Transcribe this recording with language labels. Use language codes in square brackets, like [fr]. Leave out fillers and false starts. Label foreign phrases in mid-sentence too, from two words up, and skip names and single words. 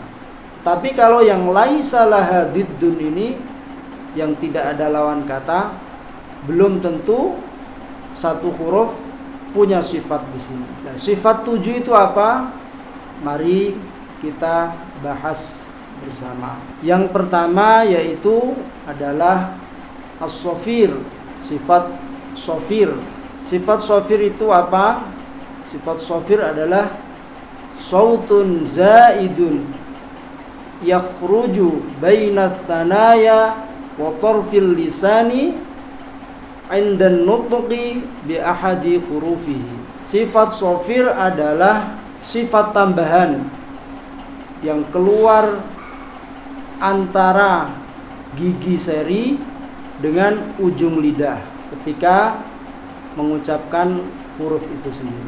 [id] Tapi kalau yang [ar] ليس لها ضد [id] ini, yang tidak ada lawan kata, belum tentu satu huruf punya sifat di sini. Nah, sifat 7 itu apa? Mari kita bahas bersama. Yang pertama yaitu adalah as-sofir, sifat sofir. Sifat sofir itu apa? Sifat sofir adalah [ar] صوت زائد يخرج بين الثنايا وطرف اللسان عند النطق بأحد حروفه. [id] Sifat sofir adalah sifat tambahan yang keluar antara gigi seri dengan ujung lidah ketika mengucapkan huruf itu sendiri.